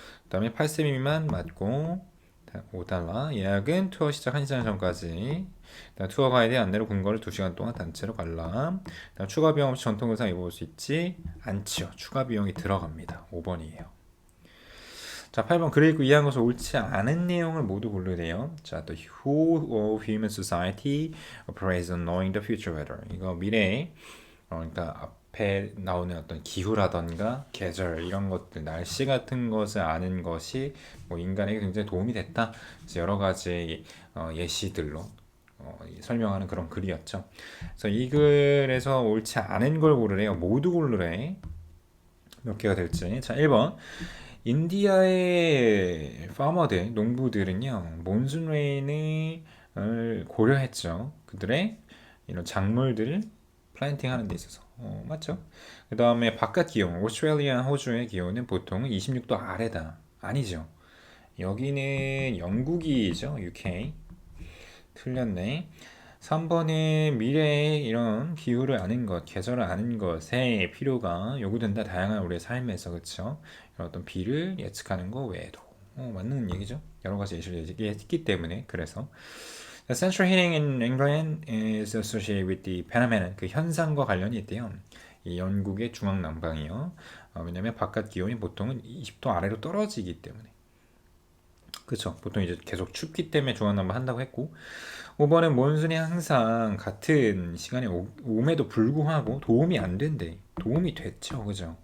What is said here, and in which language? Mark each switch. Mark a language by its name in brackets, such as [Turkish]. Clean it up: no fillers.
[Korean] 그 다음에 8세 미만 맞고, $5 예약은 투어 시작 1시간 전까지. 투어 가이드의 안내로 근거를 2시간 동안 단체로 관람. 추가 비용 없이 전통 의상 입어볼 수 있지 않지요. 추가 비용이 들어갑니다. 5번이에요. 자, 8번 글 읽고 이해한 것을 옳지 않은 내용을 모두 고르래요. [English] 자, The whole of human society operates on knowing the future weather. [Korean] 이거 미래, 그러니까 앞에 나오는 어떤 기후라던가 계절 이런 것들, 날씨 같은 것을 아는 것이 뭐 인간에게 굉장히 도움이 됐다. 여러 가지 예시들로 설명하는 그런 글이었죠. 그래서 이 글에서 옳지 않은 걸 고르래요. 모두 고르래. 몇 개가 될지. 자, 1번. 인디아의 파머들, 농부들은요, 몬순 레인을 고려했죠. 그들의 이런 작물들을 플랜팅 하는 데 있어서. 맞죠? 그 다음에 바깥 기온, 오스트레일리아, 호주의 기온은 보통 26도 아래다. 아니죠. 여기는 영국이죠. UK. 틀렸네. 3번은 미래의 이런 기후를 아는 것, 계절을 아는 것에 필요가 요구된다. 다양한 우리의 삶에서, 그쵸? 이런 어떤 비를 예측하는 거 외에도. 맞는 얘기죠. 여러 가지 예시를 얘기했기 때문에. [English] 그래서 Central heating in England is associated with the phenomenon. [Korean] 그 현상과 관련이 있대요. 이 영국의 중앙 난방이요. 왜냐면 바깥 기온이 보통은 20도 아래로 떨어지기 때문에. 그쵸. 보통 이제 계속 춥기 때문에 중앙난방 한다고 했고, 5번은 몬순이 항상 같은 시간에 옴에도 불구하고 도움이 안 된대. 도움이 됐죠. 그죠?